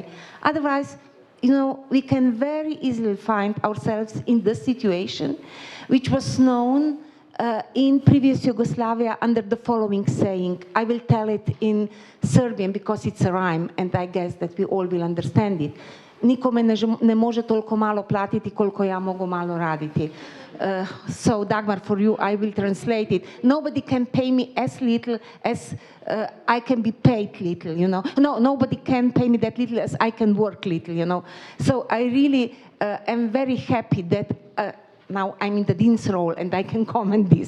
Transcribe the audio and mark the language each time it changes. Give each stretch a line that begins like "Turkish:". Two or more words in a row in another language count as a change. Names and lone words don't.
English: Otherwise, you know, we can very easily find ourselves in the situation which was known in previous Yugoslavia under the following saying. I will tell it in Serbian because it's a rhyme and I guess that we all will understand it.
Serbian: Nikome ne može toliko malo platiti koliko ja mogu malo raditi.
English: So Dagmar, for you, I will translate it. Nobody can pay me as little as I can be paid little, you know. No, nobody can pay me that little as I can work little, you know. So I really am very happy that now I'm in the dean's role and I can comment this.